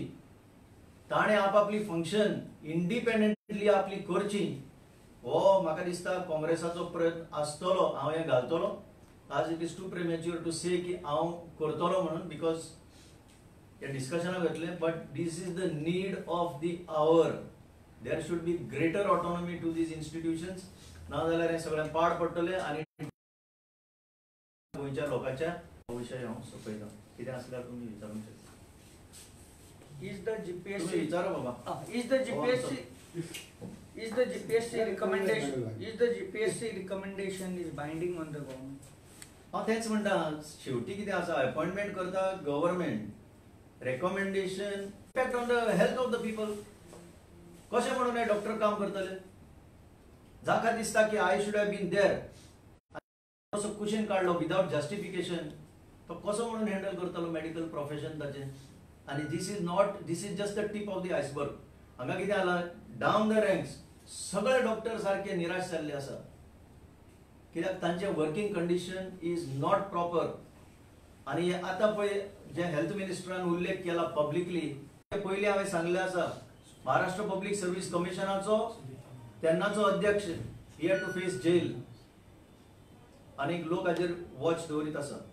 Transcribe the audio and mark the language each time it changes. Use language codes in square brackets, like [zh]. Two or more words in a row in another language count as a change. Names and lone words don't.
[kok] ताणें आपापली [en] function independently [kok] आपली करची हो म्हाका दिसता काँग्रेसाचो प्रयत्न आसतलो. हांव हें घालतलो. आज [en] it is too premature to say [kok] की हांव करतलो म्हणून [en] because [kok] हे डिस्कशनाक वतले [en] but this is the need of the hour. there should be greater autonomy to these institutions [kok] नाजाल्यार हें सगळें पाड पडटलें आनी गोंयच्या लोकांच्या विशय हांव सोंपयता. कितें आसल्यार तुमी विचारूंक शकता. [en] Is the GPSC [kok] तुमी विचारा बाबा. [en] is the GPSC recommendation is binding on the government? [kok] हांव तेंच म्हणटा शेवटी कितें आसा अपॉइंटमेंट करता [en] government recommendation effect on the health of the people. [kok] कशें म्हणून हे डॉक्टर काम करतले जाका दिसता की [en] I should have been there [kok] असो क्वेश्चन काडलो [en] without justification [kok] तो कसो म्हणून हँडल करतलो [en] medical profession [kok] ताचें. आनी [en] this is just the tip of the iceberg. [kok] हांगा कितें जालां [en] down the ranks [kok] सगळे डॉक्टर सारके निराश जाल्ले आसा कित्याक तांचे [en] working condition is not proper. [kok] आनी आतां पळय जे हेल्थ मिनिस्टरान उल्लेख केला पब्लिकली पयलीं हांवें सांगलें आसा महाराष्ट्र [en] public service [kok] कमिशनाचो तेन्नाचो अध्यक्ष [en] he had to face jail [kok] आनीक लोक हाजेर वॉच दवरीत आसा.